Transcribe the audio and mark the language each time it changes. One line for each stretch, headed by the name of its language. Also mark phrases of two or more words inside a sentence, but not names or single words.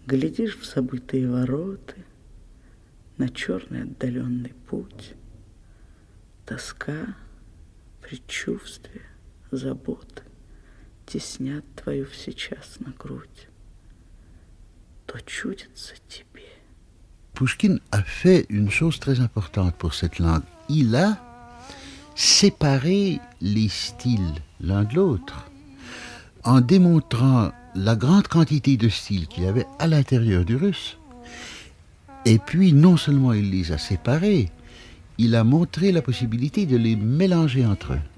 Russian: Глядишь в забытые ворота, на черный отдаленный путь. Тоска, предчувствие, заботы теснят твою всечас на грудь. То чудится тебе.
French: Pouchkine a fait une chose très importante pour cette langue. Il a séparé les styles l'un de l'autre en démontrant la grande quantité de styles qu'il y avait à l'intérieur du russe. Et puis, non seulement il les a séparés, il a montré la possibilité de les mélanger entre eux.